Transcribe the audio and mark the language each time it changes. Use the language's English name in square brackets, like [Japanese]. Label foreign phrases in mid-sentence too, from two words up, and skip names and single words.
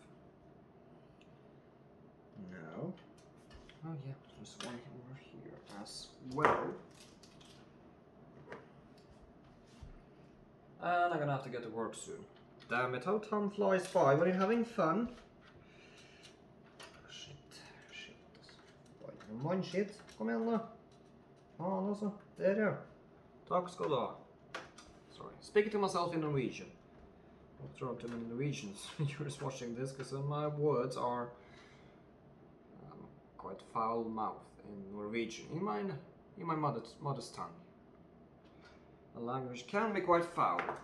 [English] Now, oh yeah, there's one over here as well. And I'm gonna have to get to work soon. Damn it, how time flies by when you're having fun. Shit. [Norwegian] Bare mannskitt. Kom igjen da. Faen altså. Der ja. Takk skal du ha. [English] Sorry. Speaking to myself in Norwegian. Don't throw too many Norwegians viewers watching this, because my words are quite foul-mouthed in Norwegian. In my mother's tongue. The language can be quite foul.